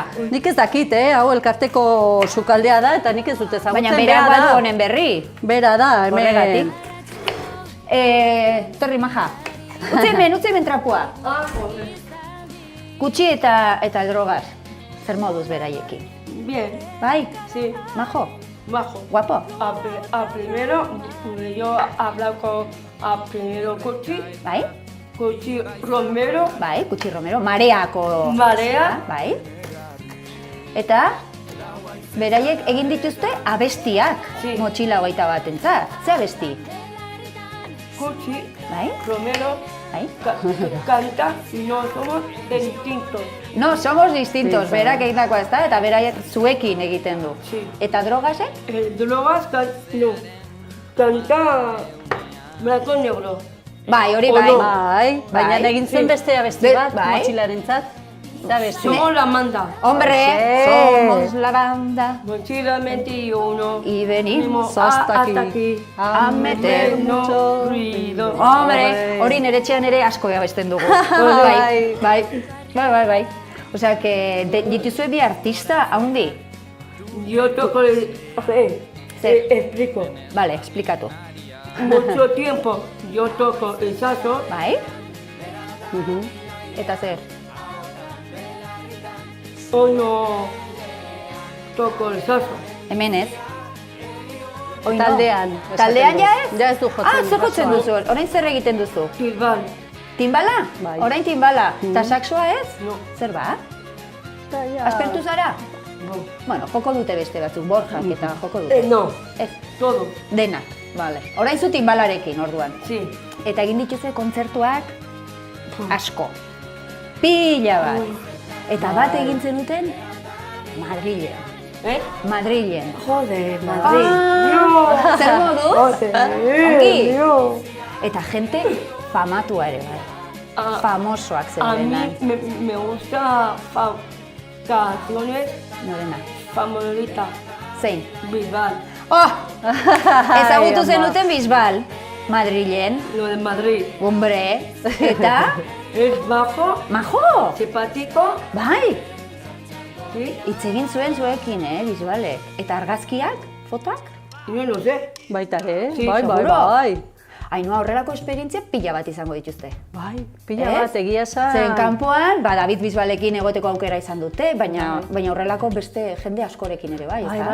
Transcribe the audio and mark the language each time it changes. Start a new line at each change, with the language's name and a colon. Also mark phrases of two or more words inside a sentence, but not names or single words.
Basque: Nik ez dakit, hau elkarteko sukaldea da, eta nik ez dut ezagutzen. Baina berak badu honen berri. Bera da, hemen. Horregatik. Torri, maja. Utzi hemen trapua. Kutsi eta drogaz. Zer moduz beraiekin.
Spanish: Bien.
Basque: Bai?
Spanish: Sí. Majo? Bajo. Guapo? Primero, yo hablaba primero Cuchi.
Basque: Bai? Cuchi Romero. Bai, Kutsi Romero. Mareako. Marea. Bai? Eta beraiek egin dituzte abestiak. Motxila 21-entzat. Ze abesti? Cuchi Bai? Romero Bai?
Spanish: canta No somos distintos. No, somos distintos,
Basque: berak egindakoa ez da, eta beraiek zuekin egiten du. Eta drogazek?
Spanish: Drogas, no. Canta blanco negro.
Basque: Bai, hori bai. Bai, baina egin zen beste abesti bat, motxilarentzat. Da beste.
Spanish: Somos la banda. Hombre, somos la banda. Mochila 21. Y venimos hasta aquí a meter mucho ruido. Hombre,
Basque: hori nire etxean ere asko abesten dugu. Bai.
Spanish: Osea, que dituzue bi artista haundi. Yo toco explico.
Basque: Vale, explikatu.
Spanish: Mucho tiempo yo toco el saxo.
Basque: Bai? Eta zer?
Spanish: Hoy no toco el saxo.
Basque: Hemen ez? Taldean. Taldean ja ez? Ja ez du jotzen. Zer jotzen duzu? Orain zer egiten duzu? Silban. Timbala? Bai. Orain timbala. Eta saxoa ez?
Spanish: No.
Basque: Zer ba? Aspertu zara?
Spanish: No.
Basque: Bueno, joko dute beste batzuk, Borjak eta joko dute.
Spanish: No.
Basque: Ez,
Spanish: Todo.
Basque: denak. Vale. Orain zu timbalarekin, orduan.
Spanish: Sí.
Basque: Eta egin dituzue kontzertuak asko. Pila bat. Eta bat egin zenuten Madrilen. Madrilen.
Spanish: Joder, Madrid.
Basque: Zer modu? Ongi. Eta gente famatua ere bai. Famosoak
Spanish: A
Basque: zeudenak.
Spanish: mí me gusta canciones
Basque: Norena.
Spanish: favoritas.
Basque: Zein? Bisbal. Oh! Ezagutu zenuten Bisbal. Madrilen.
Spanish: Lo de Madrid.
Basque: Hombre. Eta?
Spanish: Es bajo, Majo! simpático.
Basque: Bai!
Spanish: ¿Sí?
Basque: Hitz egin zuen zuekin, Bisbalek. Eta argazkiak? Fotoak?
Spanish: Yo no sé.
Basque: Baita ere,
Spanish: Sí,
Basque: bai.
Spanish: seguro.
Basque: Ainoa horrelako esperientzia pila bat izango dituzte. Bai, pila bat, egia esan. Zeren kanpoan, David Bisbalekin egoteko aukera izan dute, baina horrelako beste jende askorekin ere bai, ezta?